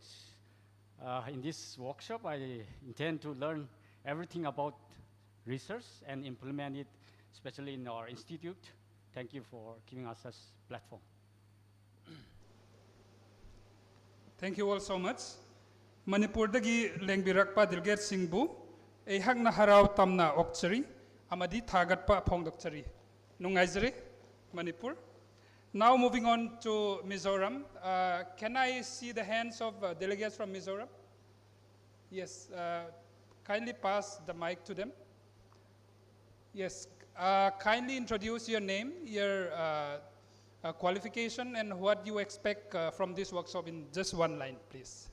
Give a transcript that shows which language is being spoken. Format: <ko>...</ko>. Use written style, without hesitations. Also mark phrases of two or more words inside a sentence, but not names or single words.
<en>In this workshop, I intend to learn everything about research and implement it, especially in our institute. Thank you for giving us this platform. Thank you all so much.</en> <mni>Manipur dagi lengbirakpa delegate singbu ehakna harau tamna okchari amadi thagatpa phongdokchari nungaizari Manipur.</mni> <en>Now moving on to Mizoram. Can I see the hands of delegates from Mizoram? Yes, kindly pass the mic to them. Yes, kindly introduce your name, your qualification, and what you expect from this workshop in just one line, please.</en>